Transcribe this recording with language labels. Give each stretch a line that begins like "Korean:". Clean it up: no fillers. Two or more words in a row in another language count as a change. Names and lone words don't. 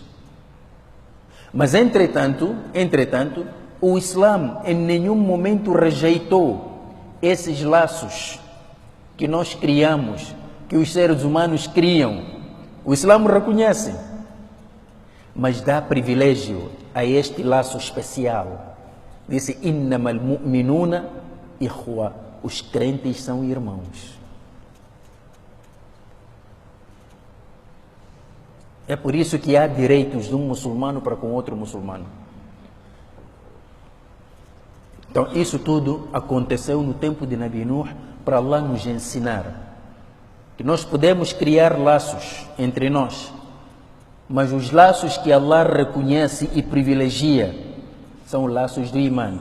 Portuguese: Mas entretanto, o Islã em nenhum momento rejeitou esses laços que nós criamos, que os seres humanos criam. O Islã reconhece, mas dá privilégio a este laço especial. Disse:
Arabic: إنما المؤمنون إخوة.
Portuguese: Os crentes são irmãos. É por isso que há direitos de um muçulmano para com outro muçulmano. Então, isso tudo aconteceu no tempo de Nabi Nuh para Allah nos ensinar que nós podemos criar laços entre nós, mas os laços que Allah reconhece e privilegia são laços do imã.